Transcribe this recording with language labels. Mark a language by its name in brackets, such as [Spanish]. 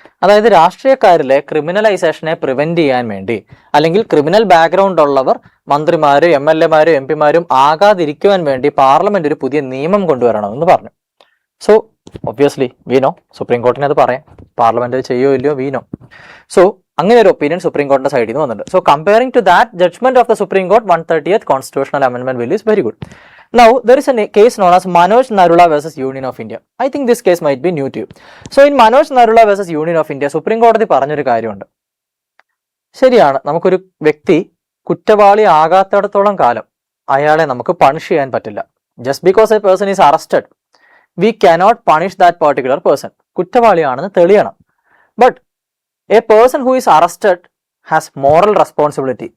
[Malayalam] അതായത് രാഷ്ട്രീയക്കാരിലെ ക്രിമിനലൈസേഷനെ പ്രിവെന്റ് ചെയ്യാൻ വേണ്ടി, അല്ലെങ്കിൽ ക്രിമിനൽ ബാക്ക്ഗ്രൗണ്ട് ഉള്ളവർ മന്ത്രിമാരും MLA-മാരും MP-മാരും ആകാതിരിക്കുവാൻ വേണ്ടി പാർലമെന്റ് ഒരു പുതിയ നിയമം കൊണ്ടുവരണമെന്ന് പറഞ്ഞു. [English] so obviously we know [Malayalam] supreme കോർട്ടിന് അത് പറയാം, പാർലമെന്റ് ചെയ്യോ ഇല്ലയോ [English] We know. [Malayalam] സോ അങ്ങനെ ഒരു ഒപ്പീനിയൻ സുപ്രീം കോർട്ടിന്റെ സൈഡിൽ നിന്ന് വന്നിട്ടുണ്ട്. [English] So comparing to that judgement of the supreme court 130th constitutional amendment bill is very good. Now there is a case known as Manoj Narula versus Union of India. I think this case might be new to you. So in Manoj Narula versus Union of India, [Malayalam] supreme കോടതി പറഞ്ഞൊരു കാര്യമുണ്ട്. ശരിയാണ്, നമുക്കൊരു വ്യക്തി കുറ്റവാളി ആകാത്തിടത്തോളം കാലം അയാളെ നമുക്ക് പണിഷ് ചെയ്യാൻ പറ്റില്ല. [English] Just because a person is arrested we cannot punish that particular person. [Malayalam] കുറ്റവാളിയാണെന്ന് തെളിയണം. [English] But a person who is arrested has moral responsibility.